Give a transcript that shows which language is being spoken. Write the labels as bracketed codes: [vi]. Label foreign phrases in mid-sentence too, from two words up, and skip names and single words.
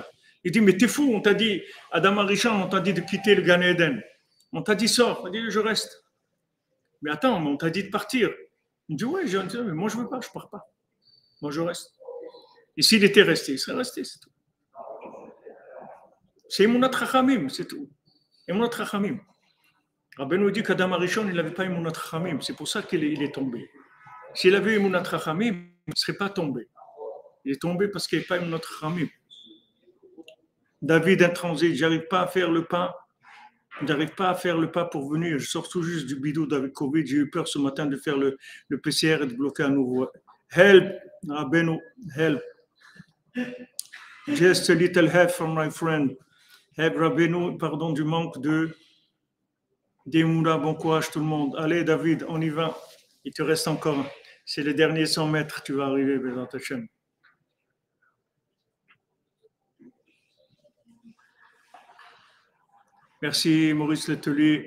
[fr] Il dit, mais t'es fou, on t'a dit, Adam Arishon, on t'a dit de quitter le Gan Eden. On t'a dit, sors. Il dit, je reste. Mais attends, on t'a dit de partir. Il dit, ouais, mais moi je ne veux pas, je ne pars pas. Moi je reste. Et s'il était resté, il serait resté, c'est tout. C'est [he] אמונת חכמים, [fr] c'est tout. [he] אמונת חכמים. [fr] Rabbeinu dit qu'Adam Arishon, il n'avait pas [he] אמונת חכמים. [fr] C'est pour ça qu'il est tombé. S'il avait [he] אמונת חכמים, [fr] il ne serait pas tombé. Il est tombé parce qu'il n'y avait pas [he] אמונת חכמים. [fr] David, un transit, j'arrive pas à faire le pas. J'arrive pas à faire le pas pour venir. Je sors tout juste du bidou avec Covid. J'ai eu peur ce matin de faire le PCR et de bloquer à nouveau. [en] Help, Rabbeinu, help. Just a little help from my friend. Help, [fr] Rabbeinu, pardon du manque d'Emouna. Bon courage tout le monde. Allez, David, on y va. Il te reste encore. C'est les derniers 100 mètres. Tu vas arriver, [he] בעזרת השם. [fr] Merci Maurice Letelier.